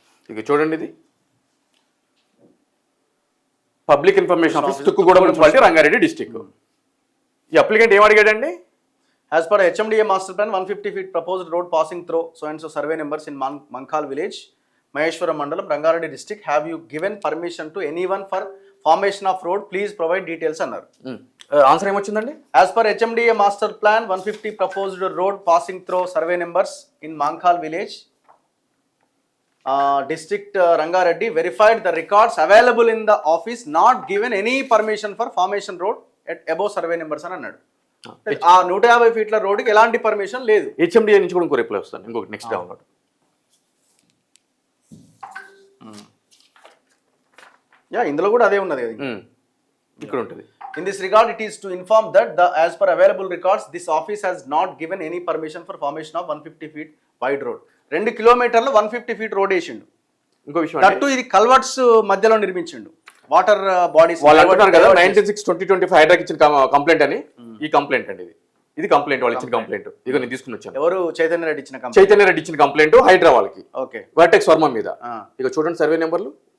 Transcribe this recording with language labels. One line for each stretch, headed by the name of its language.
Telugu: ఇక చూడండి, ఇది public information office, Tukkuguda municipality, Rangareddy district. ఈ అప్లికెంట్ ఏం అడిగాడండి?
English: As per HMDA master plan, 150 feet proposed road passing through so and so survey numbers in Mankal village, Maheshwaram Mandalam, Rangareddy district. Have you given permission to anyone for formation of road? Please provide details
Telugu: అన్నారు. Answer ఏమొచ్చిందండి?
English: As per HMDA master plan, 150 proposed road passing through survey numbers in Mankal village, district Rangareddy, verified the records available in the office, not given any permission for formation road at above survey numbers
Telugu: అని అన్నాడు. ఆ 150 ఫీట్ల రోడ్డుకి ఎలాంటి permission లేదు. HMDA నుంచి కూడా ఇంకో రిప్లై వస్తాను, ఇంకొకటి నెక్స్ట్ డౌన్లోడ్. ఇందులో కూడా అదే ఉన్నది కదా, ఇక్కడ ఉంటుంది.
English: In this regard, it is to inform that as per available records, this office has not given any permission for formation of 150 feet wide road.
Telugu: 2 కిలోమీటర్లు 150 ఫీట్ రోడ్ వేసిండు. ఇంకో విషయం, దట్టు ఇది కల్వర్ట్స్ మధ్యలో నిర్మించిండు. వాటర్ బాడీస్ వాళ్ళు అంటున్నారు కదా 96/2025 హైడ్రాకి ఇచ్చిన కంప్లైంట్ అని. ఈ కంప్లైంట్ అండి, ఇది కంప్లైంట్, వాళ్ళు ఇచ్చిన కంప్లైంట్. ఇక నేను తీసుకుని వచ్చాను. ఎవరు? చైతన్య రెడ్డి ఇచ్చిన కంప్లైంట్ హైడ్రా వాళ్ళకి. ఓకే, వర్టెక్స్ వర్మ మీద. ఇక చూడండి సర్వే నెంబర్లు